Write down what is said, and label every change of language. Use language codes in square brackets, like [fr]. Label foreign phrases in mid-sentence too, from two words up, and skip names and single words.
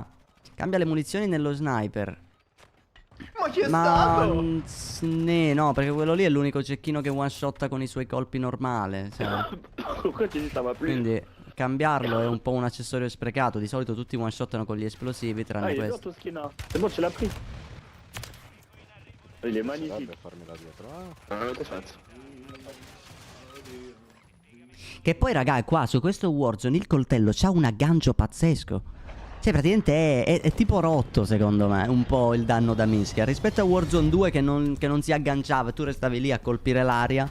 [it] Cambia le munizioni nello sniper. Ma chi è Ma stato? no, perché quello lì è l'unico cecchino che one shotta con i suoi colpi normale, cioè. Quindi cambiarlo è un po' un accessorio sprecato. Di solito tutti one shottano con gli esplosivi, tranne questo. [fr] C'est bon, tu l'as pris. Il est magnifique. [it] Piacerebbe farmela dietro. Perfetto. Che poi, raga, qua su questo Warzone il coltello c'ha un aggancio pazzesco. Cioè, praticamente è tipo rotto, secondo me, un po' il danno da mischia. Rispetto a Warzone 2 che non si agganciava e tu restavi lì a colpire l'aria.